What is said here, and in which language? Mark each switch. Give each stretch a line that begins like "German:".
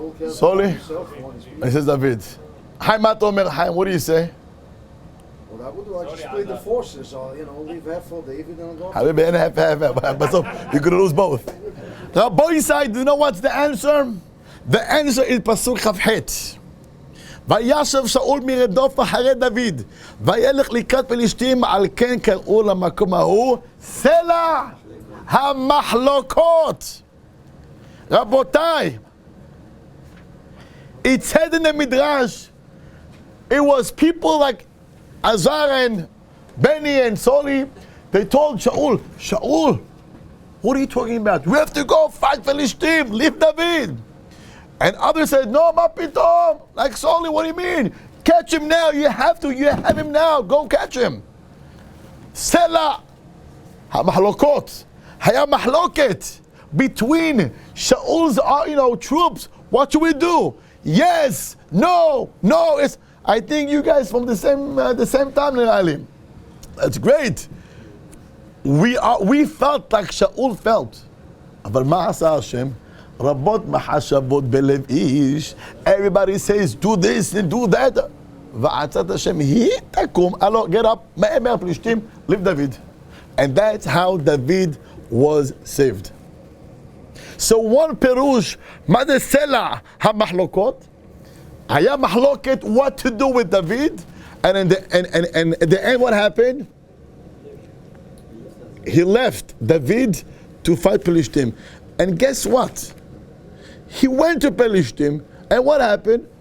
English: Sorry. He says David. Hi, Matomer. Hi, what do you say? What I would do, I just split the forces. Leave half for David and go. Habibi, and half. But so you're gonna lose both. Now, boy side, do you know what's the answer? The answer is pasuk Chavchet.
Hebrew: וישב שאול מרדוף אחרי דוד, וילך לקראת פלישתים, על כן קראו למקום ההוא סלע המחלוקות. רבותיי,
English: it said in the Midrash, it was people like Otzar and Benny and Soli, they told Shaul, Shaul, what are you talking about? We have to go fight Philistine, leave David. And others said, no,
Hebrew: ma pitom.
English: Like Soli, what do you mean? Catch him now, you have him now, go catch him.
Hebrew: Sela ha-mahlokot, haya mahloket
English: between Shaul's troops. What should we do? Yes, no, I think you guys from the same time, Nirali. That's great. We felt like Shaul felt.
Hebrew: אבל מה עשה השם? רבות מחשבות בלב איש.
English: Everybody says, do this and do that.
Hebrew: ועצת השם, היא תקום,
English: get up,
Hebrew: מהר פלישתים,
English: leave David. And that's how David was saved. So one
Hebrew: פירוש, מה זה סלע המחלוקות? היה מחלוקת
English: what to do with David, and in the end what happened? He left David to fight Philistine. And guess what? He went to Philistine, and what happened?